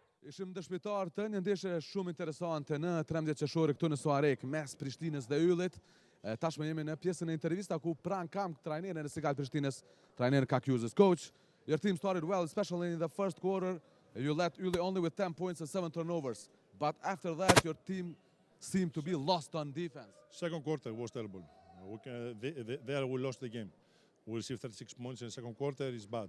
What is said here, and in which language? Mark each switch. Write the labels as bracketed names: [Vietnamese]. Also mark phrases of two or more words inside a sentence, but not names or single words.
[Albanian] Ishim dëshmitar të një ndeshje shumë interesante në 13 qershor këtu në Suarek mes Prishtinës dhe Yllit. Tashmë jemi në pjesën e intervista ku pran kam trajnerin e Sigal Prishtinës, trajnerin Kakjuzës. [English] Coach, your team started well, especially in the first quarter. You led Ylli only with 10 points and 7 turnovers. But after that, your team seemed to be lost on defense. Second quarter was terrible. There we lost the game. We received 36 points in the second quarter. It's bad.